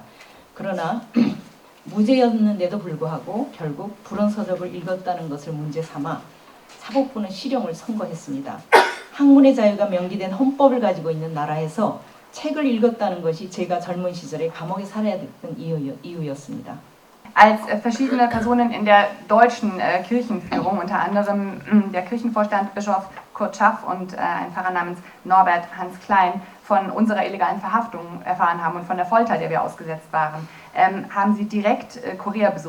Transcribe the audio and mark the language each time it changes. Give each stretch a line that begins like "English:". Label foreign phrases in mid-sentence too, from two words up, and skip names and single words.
Korean: 그러나 무죄였는데도 불구하고 결국 불온 서적을 읽었다는 것을 문제 삼아 사법부는 실형을 선고했습니다. 학문의 자유가 명기된 헌법을 가지고 있는 나라에서 책을 읽었다는 것이 제가 젊은 시절에 감옥에 살아야 됐던 이유였습니다.
German: Als verschiedene Personen in der deutschen Kirchenführung, unter anderem der Kirchenvorstand Bischof Kurt Schaff und ein Pfarrer namens Norbert Hans Klein, von unserer illegalen Verhaftung erfahren haben und von der Folter, der wir ausgesetzt waren, haben sie direkt Korea besucht.